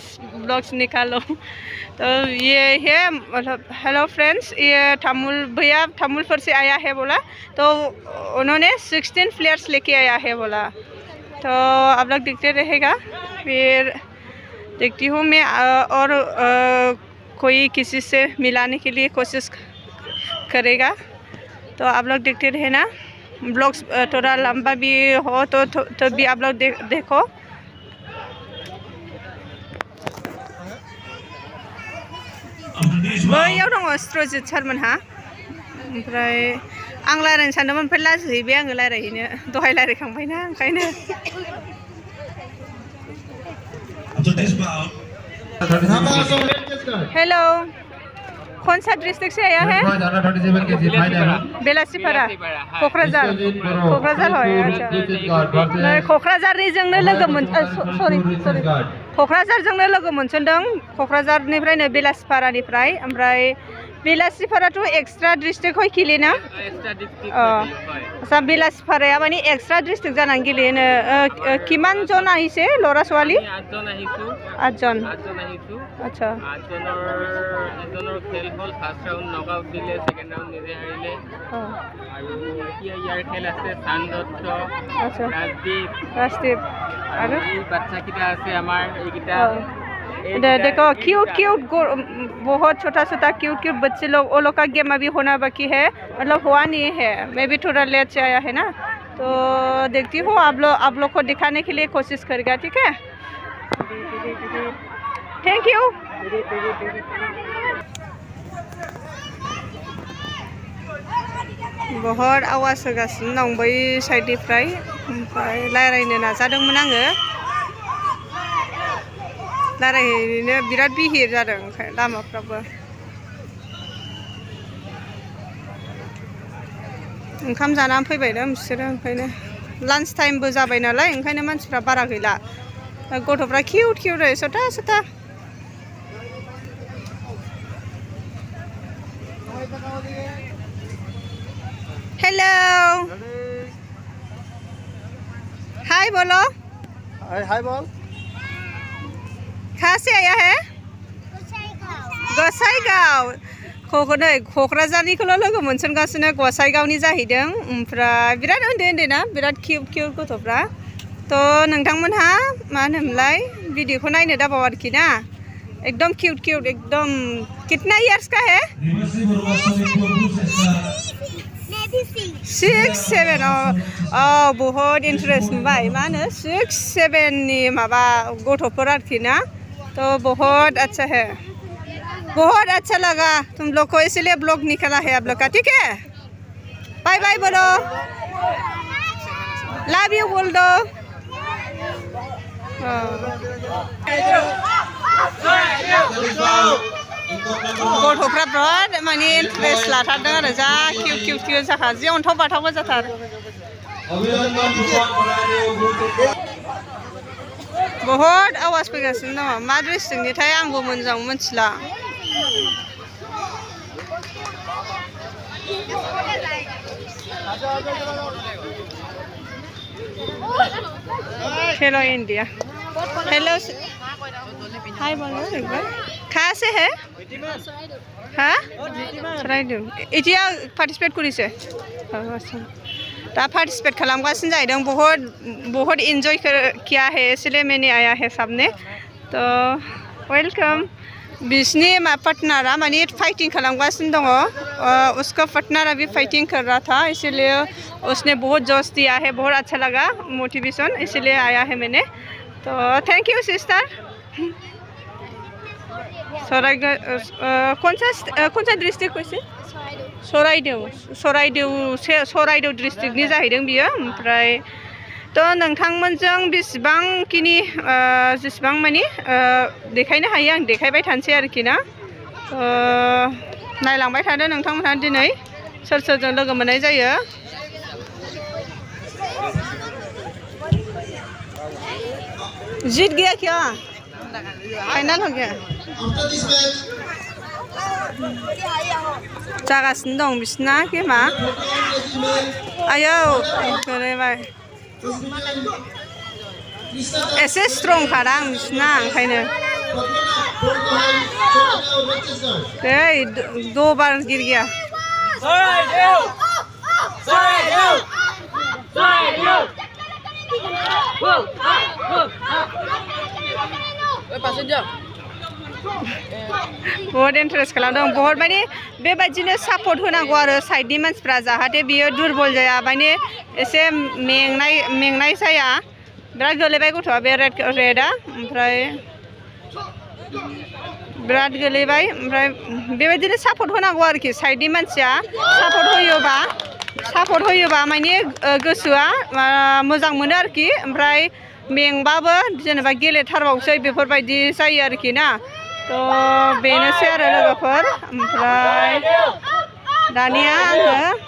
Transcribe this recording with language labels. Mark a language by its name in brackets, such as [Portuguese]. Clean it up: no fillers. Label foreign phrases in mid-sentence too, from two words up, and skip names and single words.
[Hindi] ब्लॉग्स निकालो तो ये है मतलब हेलो फ्रेंड्स ये भैया तमिलपुर से आया है बोला तो उन्होंने 16 प्लेयर्स लेके आया है बोला तो आप लोग देखते रहेगा फिर देखती हूँ मैं और कोई किसी से मिलाने के लिए कोशिश करेगा तो आप लोग देखते रहे ना ब्लॉग्स थोड़ा लंबा भी हो तो भी आप लोग देखो [Bodo] बैयाव दङ स्ट्रजित सारमोनहा ओमफ्राय आं रायज्लायनो सानदोंमोन ओमफ्राय लाजिहैबाय आङो रायज्लायहैनो दहाय रायज्लायखांबायना ओंखायनो [Hindi] हेलो कौन सा डिस्ट्रिक्ट से आया है बेलासिपारा क'क्राझार হয় अच्छा [Bodo] क'क्राझारनिजोंनो लोगो सरि क'क्राझारजोंनो लोगो मोनसनदों क'क्राझारनिफ्रायनो बेलासिपारानिफ्राय ओमफ्राय बेलासिपाराथ' एक्सट्रा डिस्ट्रिक्ट হয় गेलेना [Assamese] आচ্ছা [Bodo] बेलासिपाराया माने एक्सट्रा डिस्ट्रिक्ट जानानै गेलेनो [Assamese] কিমান জন আহিছে ল'ৰা ছোৱালী 8 জন আচ্ছা এজনৰ খেল হ'ল [English] first round [Assamese] নকআউট দিলে [English] second round [Assamese] নিজে হাৰিলে আৰু ইয়াৰ খেল আছে সান্দত্ত আচ্ছা ৰাজদীপ আৰু বাচ্চা কিটা আছে আমাৰ এইকিটা [Hindi] देखो क्यूट बहुत छोटा क्यूट बच्चे लोग वो लोग का गेम अभी होना बाकी है मतलब हुआ नहीं है मैं भी थोड़ा लेट से आया है ना तो देखती हूँ आप लोग को दिखाने के लिए कोशिश करेगा ठीक है [English] thank you [Bodo] बहुत आवाज होगासिनो दं बै साइडनिफ्राय ओमफ्राय रायज्लायनो नाजादोंमोन आङो रायज्लायहैनो बिराद बिहिर जादों लामाफ्राबो ओंखाम जानानै फैबायना बिसोरो ओंखायनो लान्च टाइमबो जाबाय नालाय ओंखायनो मानसिफ्रा बारा गैला गथ'फ्रा किउट सथा [Hindi] हेलो हाय बोलो हाय बोल कहाँ से आया है [Bodo] गसाइगाव क'क्राझारनिखौल' लोगो मोनसनगासिनो गसाइगावनि जाहैदों ओमफ्राय बिराद उन्दै ना बिराद किउट गथ'फ्रा थ' नोंथांमोनहा मा होनोमोनलाय भिडिअखौ नायनो दाबाव आरोखि ना [Hindi] एकदम क्यूट एकदम कितना इयर्स का है 6-7 बहुत इंटरेस्ट [Bodo] नुबाय मा होनो 6-7 माबा गथ'फोर आरोखि ना [Hindi] तो बहुत अच्छा है बहुत अच्छा लगा तुम लोग को इसलिए ब्लॉग निकाला है आप लोग का ठीक है बाय बाय बोलो [English] Love you, [Hindi] Buldo. [Bodo] गथ'फ्रा बिराद माने इन्टारेस्ट लाथारदों आरो जा किउट जाखा जि अन्थाव बाथावबो जाथार बहुद आवाज फैगासिनो दङ मा डिस्ट्रिक्टनिथाय आंबो मोजां मिथिला [Hindi] हेलो इंडिया हेलो हाय बोलो एक बार कहाँ से है हाँ सराइदेव इटिया [Assamese] পাৰ্টিচিপেট কৰিছে [Bodo] दा पार्टिसिपेट खालामगासिनो जाहैदों [Hindi] बहुत एंजॉय किया है इसलिए मैंने आया है सबने तो वेलकम [Bodo] बिसनी पार्टनरा माने फाइटिंग खालामगासिनो दङ [Hindi] उसका पार्टनर अभी फाइटिंग कर रहा था इसलिए उसने बहुत जोश दिया है बहुत अच्छा लगा मोटिवेशन इसलिए आया है मैंने तो [English] thank you sister [Hindi] कौन सा डिस्ट्रिक्ट कैसे [Bodo] सराइदेव डिस्ट्रिक्टनि जाहैदों बियो ओमफ्राय तो नोंथांमोनजों बेसेबांखिनि जेसेबां माने देखायनो हायो आं देखायबाय थानोसै आरोखि ना नायलांबाय थादो नोंथांमोनहा दिनै सोर सोरजों लोगो मोननाय जायो [Hindi] जीत गया क्या फाइनल हो गया [Bodo] जागासिनो दं बिसिना गेमा आयौ गोलैबाय एसे स्ट्रं खादां बिसिना ओंखायनो [Hindi] दो बार गिर गया [Bodo] बहुत इन्टारेस्ट खालामदों बहुत माने बेबायदिनो सापर्ट होनांगौ आरो साइडनि मानसिफ्रा जाहाथे बियो दुरबल जाया माने एसे मेंनाय जाया बिराद गोलैबाय गथ'आ बे रेडआ ओमफ्राय बिराद गोलैबाय ओमफ्राय बेबायदिनो सापर्ट होनांगौ आरोखि साइडनि मानसिया सापर्ट होयोबा माने गोसोआ मोजां मोनो आरोखि ओमफ्राय मेंबाबो जेनेबा गेलेथारबावसै बेफोरबायदि जायो आरोखि ना तो बेनोसै आरो लोगोफोर ओमफ्राय दानिया आङो